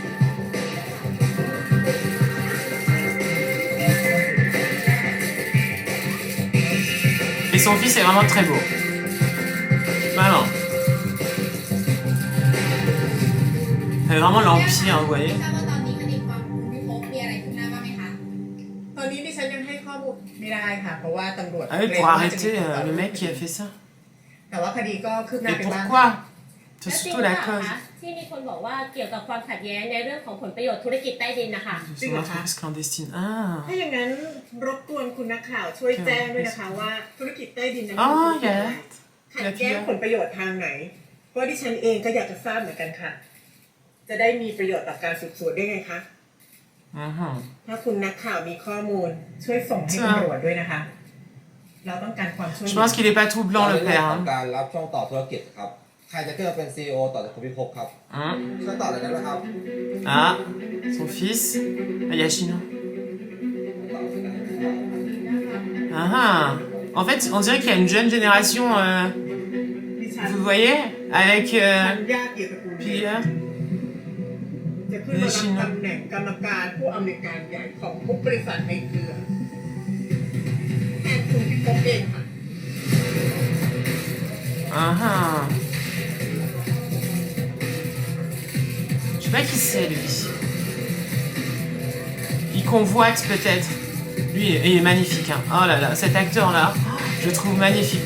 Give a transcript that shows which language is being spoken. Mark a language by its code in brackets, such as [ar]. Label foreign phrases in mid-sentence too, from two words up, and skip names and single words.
[fr] Et son fils est vraiment très beau. Vraiment. C'est vraiment l'empire, vous voyez. [th] ทราบว่าตอนนี้คดีความของพี่พบมีอะไรคืบหน้าบ้างไหมคะ ตอนนี้ดิฉันยังให้ข้อมูลไม่ได้ค่ะ เพราะว่าตำรวจ [fr] Ah oui, [th] เกรง [fr] pour [th] ว่าจะมี [fr] arrêter [th] ผลต่อ [fr] le mec qui a fait ça. [th] แต่ว่าคดีก็คืบหน้า [fr] Et [th] ไปบ้าง [fr] pourquoi [th] และ [fr] C'est [th] จริง [fr] surtout [th] หรือ [fr] la [th] เปล่า [fr] cause. [th] คะที่มีคนบอกว่าเกี่ยวกับความขัดแย้งในเรื่องของผลประโยชน์ธุรกิจใต้ดินนะคะ [fr] C'est une entreprise clandestine. Ah. [th] ถ้าอย่างนั้นรบกวนคุณนักข่าวช่วยแจ้งด้วยนะคะว่าธุรกิจใต้ดินนั้น [fr] Oh, [th] คือ [fr] il y [th] อะไร [fr] a [th] ขัดแย้งผลประโยชน์ทางไหน เพราะดิฉันเองก็อยากจะทราบเหมือนกันค่ะ จะได้มีประโยชน์ต่อการสืบสวนได้ไงคะ Mhm. ถ้าคุณนักข่าวมีข้อมูลช่วยส่งให้ตำรวจด้วยนะคะ เราต้องการความช่วยเห [fr] Je [th] ลือ [fr] pense qu'il est pas tout blanc le [th] ในเรื่อง [fr] père. [th] ของ [fr] Hein. [th] การรับช่วงต่อธุรกิจครับ ใครจะขึ้นมาเป็น CEO ต่อจากคุณพิภพครับ [fr] Hein? [th] ช่วยต่อเลยได้ไหมครับ [fr] Ah, son fils. Ah, Yashino. Ah, ah. En fait, on dirait qu'il y a une jeune génération, [th] ดิฉัน [fr] vous voyez, avec [th] ทันญาติเกียรติกูล [fr] Pierre. [th] จะขึ้นมารับตำแหน่งกรรมการผู้อำนวยการใหญ่ของทุกบริษัทในเครือแทนคุณพิภพเองค่ะ [fr] Ah, ah. Je sais pas qui c'est, lui. Il convoite peut-être. Lui, il est magnifique. Hein. Oh là là, cet acteur-là, je le trouve magnifique.